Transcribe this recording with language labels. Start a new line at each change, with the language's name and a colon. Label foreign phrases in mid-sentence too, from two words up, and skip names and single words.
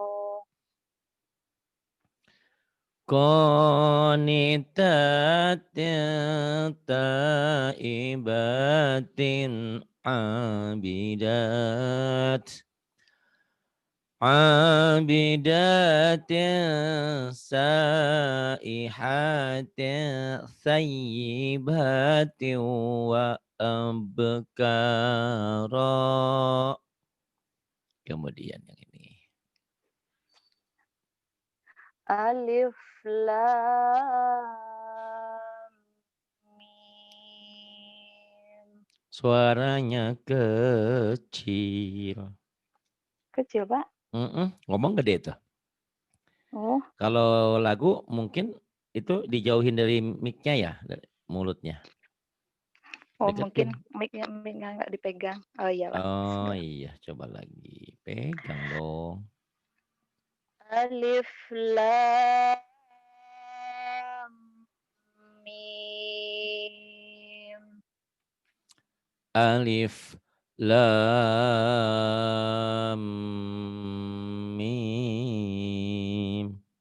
Arabic: قانتاتٍ تائباتٍ عابدات. عابداتٍ سائحاتٍ ثيباتٍ وأبكارا.
Indonesian: Kemudian yang ini.
Arabic: الم.
Indonesian: Suaranya kecil. Kecil, Pak. Ngomong gede tuh. Oh, Kalau lagu mungkin itu dijauhin dari mic-nya ya, dari mulutnya. oh mungkin Deketin. mic-nya nggak dipegang. Oh iya, Pak. Oh Bismillah. iya, coba lagi. Pegang dong.
Arabic: ال الم.